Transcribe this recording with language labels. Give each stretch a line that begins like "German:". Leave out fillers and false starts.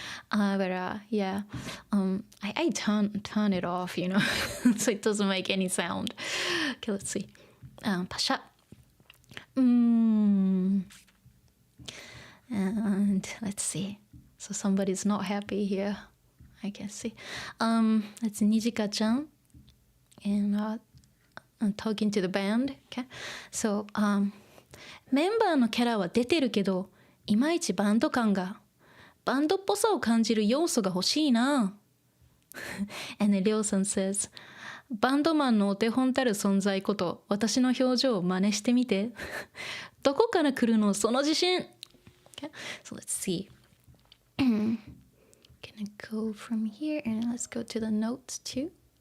English: But yeah, I turn it off, you know, so it doesn't make any sound. Okay, let's see. Pasha. And let's see. So somebody's not happy here. I can see. That's Nijika-chan, and I'm talking to the band. Okay, so
Japanese: メンバーのキャラは出てるけど、いまいちバンド感が、バンドっぽさを感じる要素が欲しいな。
English: And then Ryo-san says,
Japanese: バンドマンのお手本たる存在こと、私の表情を真似してみて。どこから来るのその自信。
English: Okay, so let's see. Gonna go from here and let's go to the notes too.